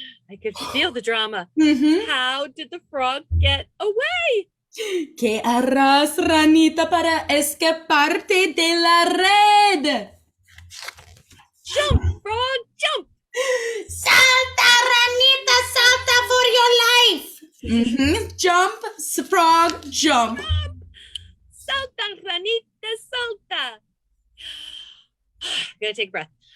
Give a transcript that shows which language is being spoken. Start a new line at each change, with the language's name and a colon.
English: I could feel the drama. How did the frog get away?
Spanish: ¿Qué harás, ranita, para escaparte de la red?
English: Jump, frog, jump.
Spanish: Salta Ranita, salta
English: for your life. Jump, frog, jump.
Spanish: Salta, ranita, salta.
English: Gotta take a breath.